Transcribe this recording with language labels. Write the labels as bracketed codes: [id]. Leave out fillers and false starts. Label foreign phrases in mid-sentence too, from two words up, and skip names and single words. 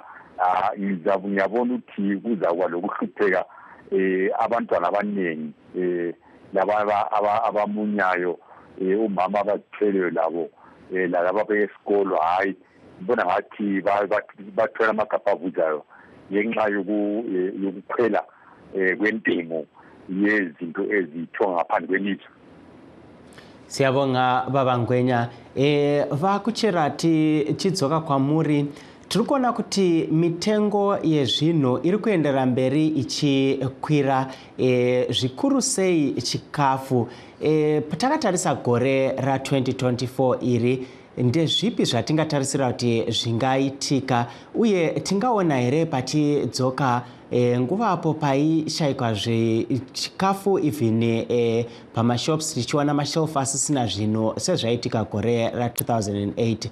[nd] Ngiyabona ukuthi kuzakuba lokuhlupheka abantwana abaningi laba abamunyayo, umama abazithweleyo labo laba besikolo, hayi ngibona ngathi bathola amagabha avuzayo ngenxa yokukhwela kwentengo yezinto ezithwa ngaphandle kwelizwe. Siyabonga babangwenya. [sn] Vakucherati chidzoka kwamuri, tiri kuona kuti mitengo yezvinhu iri kuendera mberi ichikwira, zvikuru sei chikafu. Patakatarisa gore ra2024 iri, ndezvipi zvatingatarisira kuti zvingaitika, uye tingaona here patidzoka nguva apo paishaikwa chikafu even pamashops tichiwana mashelf asisina zvino sezvaitika gore ra2008.